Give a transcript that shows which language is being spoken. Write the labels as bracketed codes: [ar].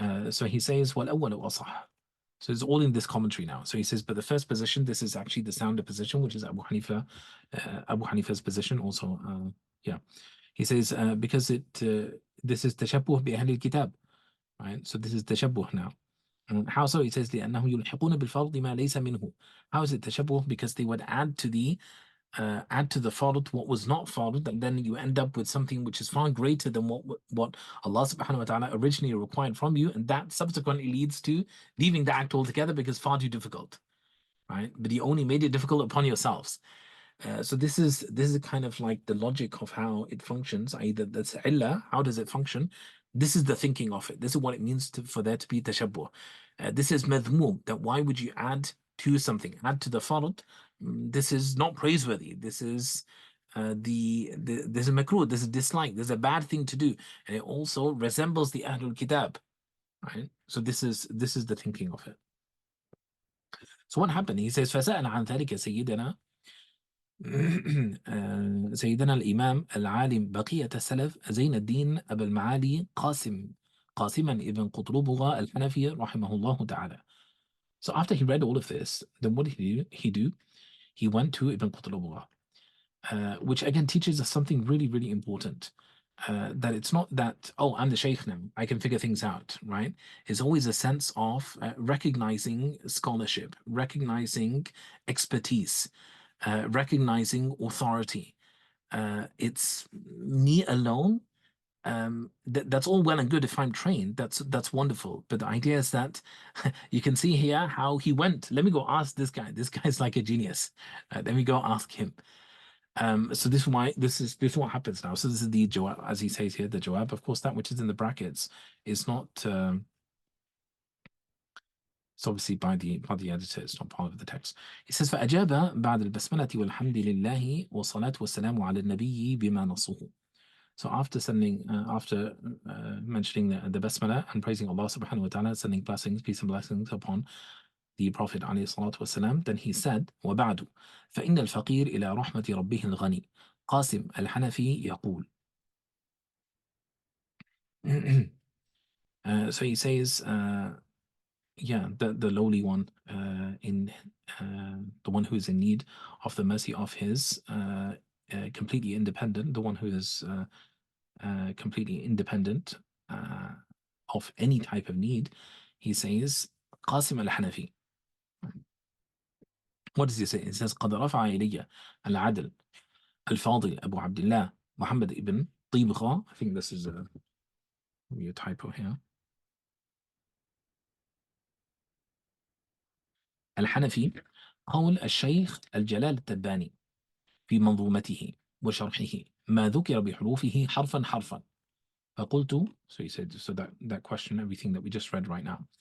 [en] So he says, [ar] وَالْأَوَّلُ أَصَحُ. [en] So it's all in this commentary now. So he says, but the first position, this is actually the sounder position, which is Abu Hanifa's position also. Yeah. He says, because this is tashabbuh bi ahli al-kitab. right? So this is tashabbuh now. And how so? It says [ar] لأنه يلحقون بالفرض ما ليس منه. [en] How is it tashabbuh? Because they would add to the fard what was not fard, and then you end up with something which is far greater than what Allah subhanahu wa ta'ala originally required from you, and that subsequently leads to leaving the act altogether because far too difficult, right? But you only made it difficult upon yourselves. So this is kind of like the logic of how it functions. Either that's illah, how does it function? This is the thinking of it. This is what it means for there to be tashabbuh. This is madhmum, that why would you add to something, add to the fard? This is not praiseworthy. This is there's a makruh, there's a dislike, there's a bad thing to do, and it also resembles the Ahlul Kitab, right? So this is the thinking of it. So what happened? He says, [ar] فَسَأَلَ عَنْ ذَلِكَ سَيِّدَنَا سيدنا الإمام العالم بقية السلف زين الدين أبا المعالي قاسما ابن قطلبغة الحنفي رحمه الله تعالى. [en] So after he read all of this, then what did he do? He went to Ibn Qutlubugha, which again teaches us something really, really important. That it's not that, oh, I'm the sheikh now, I can figure things out, right? It's always a sense of recognizing scholarship, recognizing expertise, recognizing authority. It's me alone. That's all well and good if I'm trained. That's wonderful. But the idea is that you can see here how he went. Let me go ask this guy. This guy's like a genius. Let me go ask him. So this is why this is what happens now. So this is the jawab, as he says here, the jawab. Of course, that which is in the brackets is not. It's obviously by the editor. It's not part of the text. He says [ar] فأجاب بعد البسملة والحمد لله والصلاة والسلام على النبي بما نصه. [en] So after mentioning the basmala and praising Allah subhanahu wa ta'ala, sending blessings, peace and blessings upon the Prophet [ar] عليه الصلاة والسلام, [en] then he said [ar] وبعد فإن الفقير إلى رحمة ربه الغني قاسم الحنفي يقول. [en] So he says the lowly one, in the one who is in need of the mercy of his completely independent, the one who is completely independent of any type of need. He says Qasim al-Hanafi. What does he say? He says [ar] قد رفع إلي العدل الفاضل أبو عبد الله محمد ibn طيبغة. [en] I think this is a typo here. [ar] الحنفي قول الشيخ الجلال التباني في منظومته وشرحه ما ذكر بحروفه حرفا حرفا. فقلت, [en] so he said, so that question, everything that we just read right now.